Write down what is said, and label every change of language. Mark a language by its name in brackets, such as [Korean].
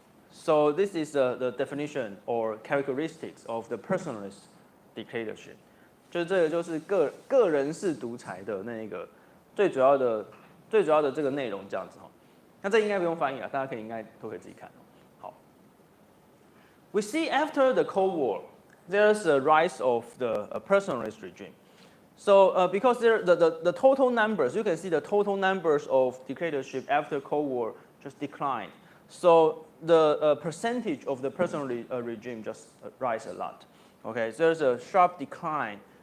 [English] So this is the definition or characteristics of the personalist dictatorship. [Chinese] 就这个就是个人式独裁的那个最主要的这个内容这样子哈。那这应该不用翻译了，大家应该都可以自己看。好 [English] ，We see after the Cold War, there's a rise of the personalist regime. So because the total numbers, you can see the total numbers of dictatorship after Cold War just declined. So the percentage of the personalist regime just rise a lot. Okay, so there's a sharp decline